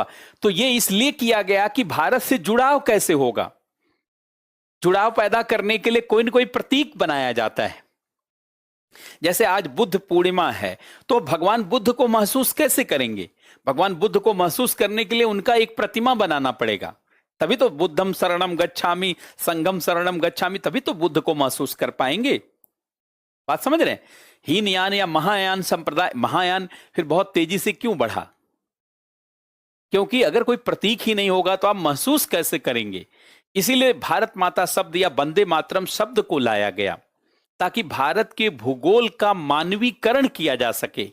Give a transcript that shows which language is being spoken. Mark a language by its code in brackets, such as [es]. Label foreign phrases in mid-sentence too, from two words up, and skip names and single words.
[hi] तो यह इसलिए किया गया कि भारत से जुड़ाव कैसे होगा। जुड़ाव पैदा करने के लिए कोई न कोई प्रतीक बनाया जाता है। जैसे आज बुद्ध पूर्णिमा है तो भगवान बुद्ध को महसूस कैसे करेंगे? भगवान बुद्ध को महसूस करने के लिए उनका एक प्रतिमा बनाना पड़ेगा, तभी तो [pi] बुद्धम शरणम गच्छामि, संघम शरणम गच्छामि, [hi] तभी तो बुद्ध को महसूस कर पाएंगे। बात समझ रहे हैं? हीनयान या महायान संप्रदाय, महायान फिर बहुत तेजी से क्यों बढ़ा? क्योंकि अगर कोई प्रतीक ही नहीं होगा तो आप महसूस कैसे करेंगे? इसीलिए भारत माता शब्द या [sa] वंदे मातरम [hi] शब्द को लाया गया, ताकि भारत के भूगोल का मानवीकरण किया जा सके।